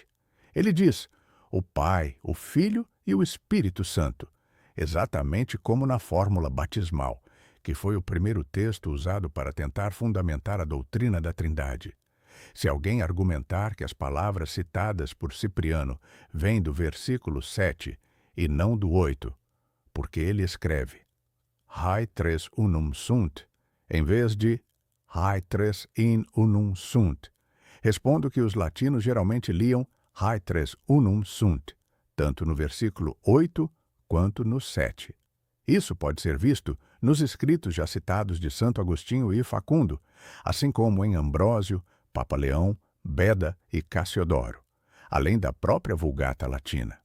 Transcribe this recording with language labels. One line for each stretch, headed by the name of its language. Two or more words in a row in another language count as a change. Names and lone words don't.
Portuguese: Ele diz o Pai, o Filho e o Espírito Santo, exatamente como na fórmula batismal, que foi o primeiro texto usado para tentar fundamentar a doutrina da Trindade. Se alguém argumentar que as palavras citadas por Cipriano vêm do versículo 7 e não do 8, porque ele escreve
Latin: Hae tres unum sunt,
Portuguese: em vez de
Latin: Hae tres in unum sunt,
Portuguese: respondo que os latinos geralmente liam
Latin: Hae tres unum sunt,
Portuguese: tanto no versículo 8 quanto no 7. Isso pode ser visto nos escritos já citados de Santo Agostinho e Facundo, assim como em Ambrósio, Papa Leão, Beda e Cassiodoro, além da própria Vulgata Latina.